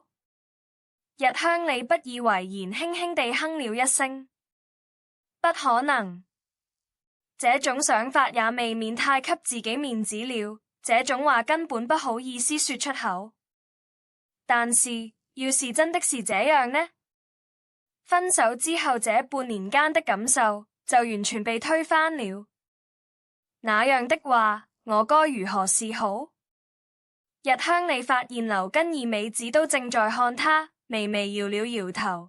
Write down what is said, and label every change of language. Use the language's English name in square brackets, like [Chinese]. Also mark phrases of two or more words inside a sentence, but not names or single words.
[Chinese] 日香里不以為然，輕輕地哼了一聲。不可能，這種想法也未免太給自己面子了，這種話根本不好意思說出口。但是，要是真的是這樣呢？分手之後這半年間的感受就完全被推翻了。那樣的話，我該如何是好？日香里發現劉跟二美子都正在看他，微微搖了搖頭。